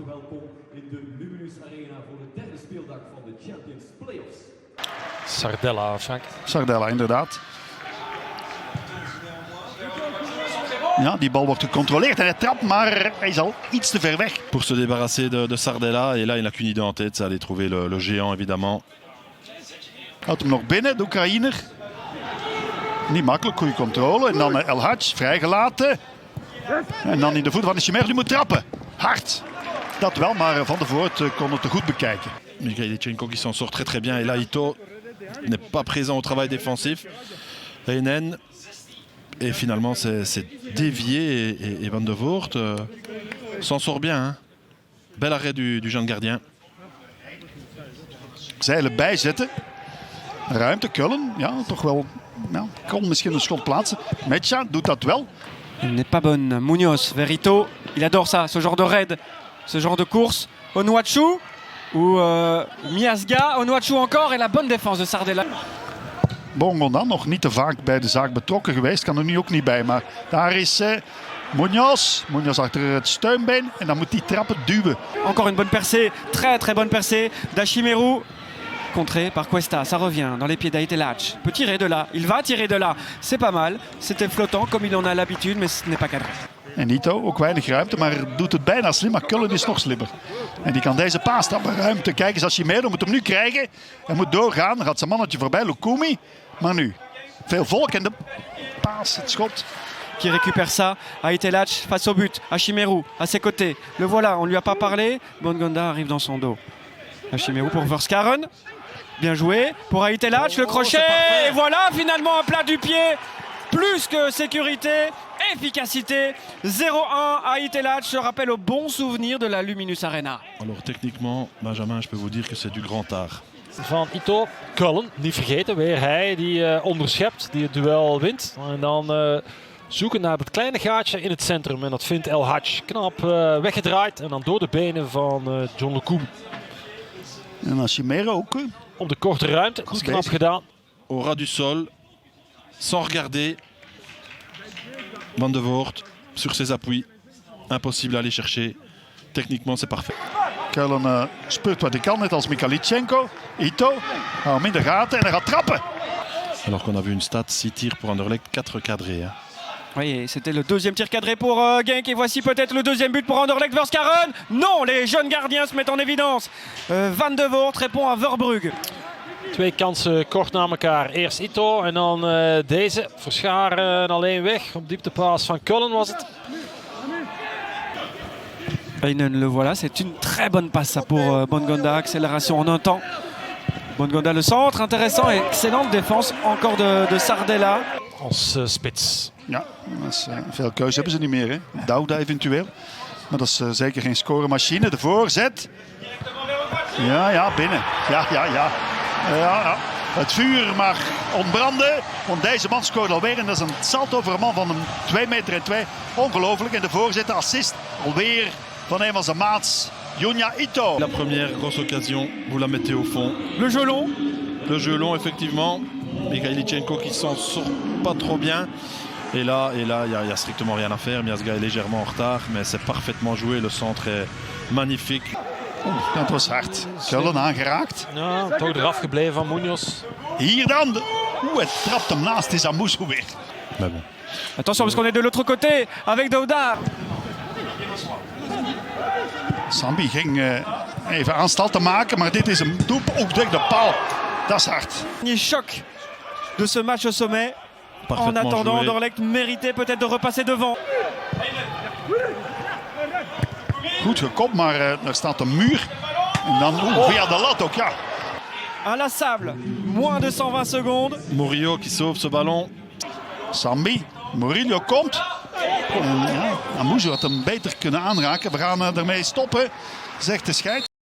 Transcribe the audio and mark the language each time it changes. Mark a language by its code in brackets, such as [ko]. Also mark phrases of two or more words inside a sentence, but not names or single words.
[nl] welkom in de Luminus Arena voor de derde speeldag van de Champions Playoffs. Sardella, Frank. Sardella, inderdaad. Ja, die bal wordt gecontroleerd en hij trapt, maar hij is al iets te ver weg. [fr] Pour se débarrasser de Sardella, et là il n'a qu'une idée en tête, c'est aller trouver le géant évidemment. [nl] Houdt hem nog binnen, de Oekraïner. Niet makkelijk, goede controle. En dan El Hadj, vrijgelaten. En dan in de voet van de Chimère, die moet trappen. Hard. Dat wel, maar Van der Voort kon het te goed bekijken. [fr] Mikhaïlichenko qui s'en sort très très bien. Et là Ito n'est pas présent au travail défensif. Heinen. Et finalement c'est dévié et Van der Voort s'en sort bien. Hein. Bel arrêt du jeune gardien. [nl] Zeilen bijzetten. Ruimte, Kullen. Ja, toch wel. Ja, kon misschien een schot plaatsen. Metja doet dat wel. [fr] Il n'est pas bonne. Munoz, Verito, il adore ça, ce genre de raid, ce genre de course. Onuachu ou Miasga, Onuachu encore et la bonne défense de Sardella. [nl] Bongonda nog niet te vaak bij de zaak betrokken geweest. Kan er nu ook niet bij. Maar daar is Munoz. Munoz achter het steunbeen. En dan moet hij trappen duwen. [fr] Encore une bonne percée, très très bonne percée d'Ashimeru. Contré par Cuesta, ça revient dans les pieds d'Aitelach. Peut tirer de là, il va tirer de là. C'est pas mal, c'était flottant comme il en a l'habitude, mais ce n'est pas cadré. [nl] En Ito, ook weinig ruimte, maar doet het bijna slim. Maar Kullen is nog slimmer. En die kan deze paas trappen. Ruimte, kijk eens, Ashimeru moet hem nu krijgen. Hij moet doorgaan, dan gaat zijn mannetje voorbij, Lukumi. Maar nu, veel volk en de paas, het schot. [fr] Qui récupère ça, Aitelach face au but, Ashimeru à ses côtés. Le voilà, on lui a pas parlé, Bongonda arrive dans son dos. Ashimeru pour Verskaren. Bien joué pour Aitelach, le crochet, et voilà finalement un plat du pied, plus que sécurité, efficacité, 0-1 Aitelach, je rappelle au bon souvenir de la Luminus Arena. Alors techniquement, Benjamin, je peux vous dire que c'est du grand art. [nl] Van Ito, Cullen, niet vergeten, weer hij die onderschept, die het duel wint. En dan zoeken naar het kleine gaatje in het centrum en dat vindt El Hadj. Knap weggedraaid en dan door de benen van John Lukumi. En Ashimeru ook. Op de korte ruimte, dat is knap bezig. gedaan. [fr] Au ras du sol, sans regarder. Van der Voort sur ses appuis. Impossible à aller chercher. Techniquement, c'est parfait. [nl] Kullen speurt wat hij kan, net als Mikhaïlichenko. Ito, hou hem in de gaten en hij gaat trappen. [fr] Alors qu'on a vu une stat, 6 tirs pour Anderlecht, 4 cadrés. Hein. Oui, c'était le deuxième tir cadré pour Genk et voici peut-être le deuxième but pour Anderlecht Verskaren. Non, les jeunes gardiens se mettent en évidence. Van der Voort répond à Verbrugge. [nl] Twee kansen kort na elkaar. Eerst Ito en dan deze. Verscharen alleen weg. Op dieptepaas van Cullen was het. Heinen, [fr] le voilà, c'est une très bonne passe ça pour Bongonda, accélération en un temps. Bongonda le centre, intéressant et excellente défense encore de Sardella. [nl] Als spits. Ja, dat is, veel keuze hebben ze niet meer. Hè. Douda eventueel. Maar dat is zeker geen scoremachine. De voorzet. Ja, binnen. Ja. Het vuur mag ontbranden. Want deze man scoort alweer. En dat is een salto voor een man van 2,2 meter. Ongelooflijk. En de voorzet, de assist. Alweer van een van zijn maats. Junya Ito. [fr] La première grosse occasion, vous la mettez au fond. Le jeu long. Le jeu long, effectivement. Mikhaïlichenko qui s'en sort pas trop bien. Et là, il y a strictement rien à faire. Miasga est légèrement en retard, mais c'est parfaitement joué. Le centre est magnifique. [nl] Dat was hard. Kullen aangeraakt. Ja, toch eraf gebleven van Munoz. Hier dan. Hij trapt hem naast. Is Amusu weer. [fr] Mais bon. Attention parce qu'on est de l'autre côté avec Douda. [nl] Sambi ging even aanstalten maken, maar dit is een doep. Ook tegen de paal. Dat is hard. [fr] Dernier choc de ce match au sommet. En Parfaitement attendant, joué. Anderlecht méritait peut-être de repasser devant. [nl] Goed gekopt, maar er staat een muur. En dan via de lat ook, ja. [fr] Inlassable, moins de 120 secondes. Murillo qui sauve ce ballon. [nl] Sambi, Murillo komt. En ja, Amusu had hem beter kunnen aanraken. We gaan ermee stoppen, zegt de scheids.